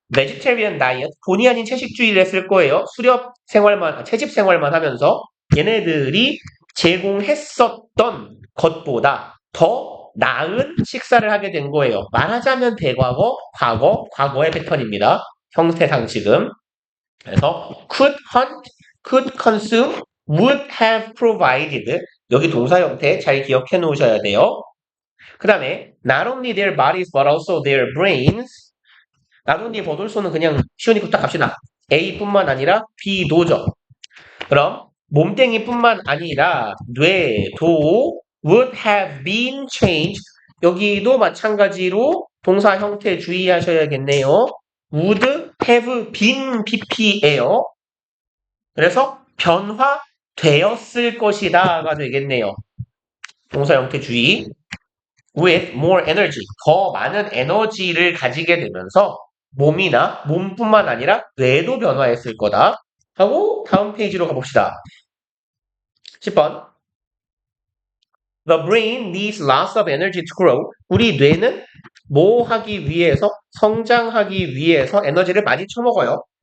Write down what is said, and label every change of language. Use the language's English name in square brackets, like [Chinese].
[Korean] 베지테리언 다이어트, 본의 아닌 채식주의를 했을 거예요. 채집 생활만 하면서 얘네들이 제공했었던 것보다 더 나은 식사를 하게 된 거예요. 말하자면 대과거, 과거의 패턴입니다. 형태상 지금. [English] 그래서 could hunt, could consume, would have provided. [Korean] 여기 동사 형태 잘 기억해 놓으셔야 돼요. [English] 그 다음에 not only their bodies but also their brains. [Korean] not only 버돌소는 그냥 쉬우니까 딱 갑시다. A뿐만 아니라 B도죠. 그럼 몸뚱이뿐만 아니라 뇌도 would have been changed. 여기도 마찬가지로 동사 형태 주의하셔야겠네요. [English] would have been pp예요. [Korean] 그래서 변화되었을 것이다가 되겠네요. 동사 형태 주의. with more energy, 더 많은 에너지를 가지게 되면서 몸이나 몸뿐만 아니라 뇌도 변화했을 거다. 하고 다음 페이지로 가봅시다. 10번. [English] The brain needs lots of energy to grow. [Korean] 우리 뇌는 뭐 하기 위해서, 성장하기 위해서 에너지를 많이 쳐먹어요.